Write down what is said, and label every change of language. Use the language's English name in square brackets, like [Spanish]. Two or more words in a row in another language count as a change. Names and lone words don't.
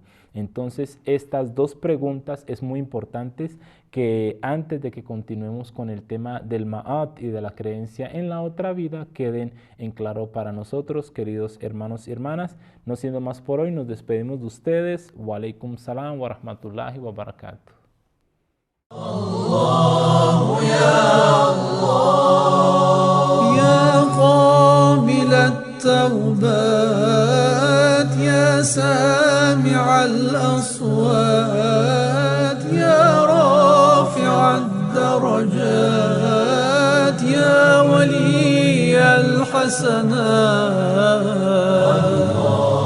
[Spanish] Entonces, estas dos preguntas es muy importantes que antes de que continuemos con el tema del Ma'at y de la creencia en la otra vida, queden en claro para nosotros, queridos hermanos y hermanas. No siendo más por hoy, nos despedimos de ustedes. [Arabic] وعليكم السلام ورحمة الله وبركاته. الله يا الله يا قابل التوبات يا سامع الأصوات يا رافع الدرجات يا ولي الحسنات